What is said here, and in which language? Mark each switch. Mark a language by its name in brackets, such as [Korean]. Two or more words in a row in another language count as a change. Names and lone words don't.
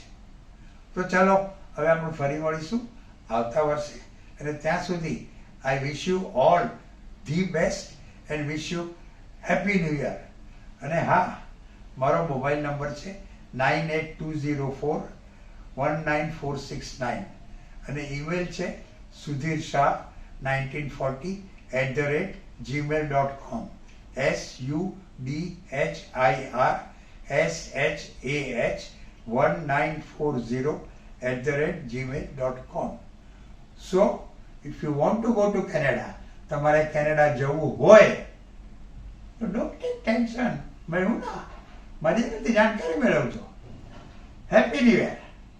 [Gujarati] તો ચાલો, હવે આપણે ફરી મળીશું આવતા વર્ષે. અને ત્યાં સુધી [English] I wish you all the best and wish you happy new year. [Gujarati] અને હા, મારો [English] mobile number [Gujarati] છે 9820419469 અને ઈમેલ છે sudhirshah1940@gmail.com sudhirshah1940@gmail.com. [English] So, if you want to go to Canada, [Gujarati] તમારે કેનેડા જવું હોય તો [English] don't take tension. [Gujarati] મેળવું ના, મારી જાણકારી મેળવજો. [English] happy new year.